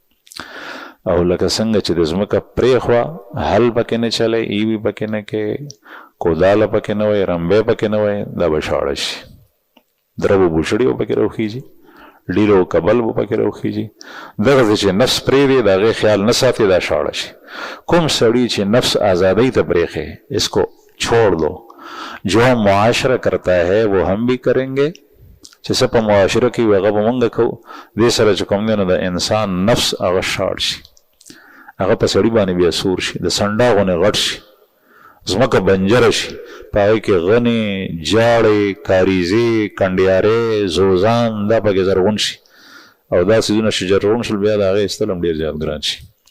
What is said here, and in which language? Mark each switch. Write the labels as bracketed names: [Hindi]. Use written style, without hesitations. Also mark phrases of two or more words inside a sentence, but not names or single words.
[Pashto] او لکه څنګه چې د ځمکه پرېښوه، حل پکې نه چلی، ایوي پکې نه کې، کوداله پکې نه وایي، رمبی پکې نه وایي، دا به شاړه شي. دره به بوشړي به پکې راوخیږي، ډیره او کبل به پکې راوخیږي. دغسې چې نفس پرېږدي د هغې خیال نه ساتي دا شاړه شي. کوم سړي چې نفس آزادۍ ته پرېښی، [Urdu] اس کو چھوڑ دو، جو ہم معاشرہ کرتا ہے وہ ہم بھی کریں گے، [Pashto] چې څه په معاشره کې وي هغه به مونږ کوو. دې سره چې کوم دی نو د انسان نفس هغه شاړ شي، هغه په سړي باندې بیا سور شي، د سنډا غونې غټ شي، ځمکه بنجره شي، په هغې کې غنې، جاړې، کاریزې، کنډیارې، زوزان دا پکې زرغون شي، او دا څیزونه چې زرغون شول بیا د هغې ایستل هم ډېر زیات ګران شي.